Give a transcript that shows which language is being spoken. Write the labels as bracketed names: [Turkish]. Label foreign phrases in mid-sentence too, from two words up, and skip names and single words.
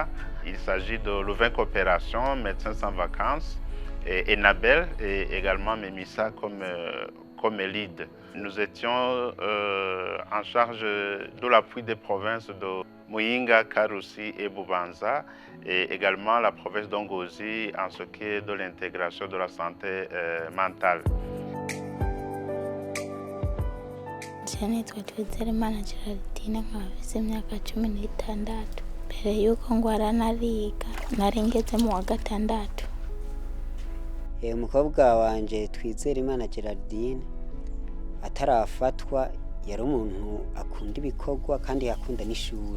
[French] Il s'agit de Louvain Coopération, Médecins sans vacances, et Enabel et également MEMISA comme lead. Nous étions en charge de l'appui des provinces de Muyinga, Karusi et Bubanza et également la province d'Ongozi en ce qui est de l'intégration de la santé mentale. [Rundi] Nitwa Twizerimana Geraldine nkaba mfise imyaka 16. Mbere yuko ngwara nari ngeze mu wa 6. Umukobwa wanje Twizerimana Geraldine atarafatwa yari umuntu akunda ibikorwa kandi yakunda n'ishuri.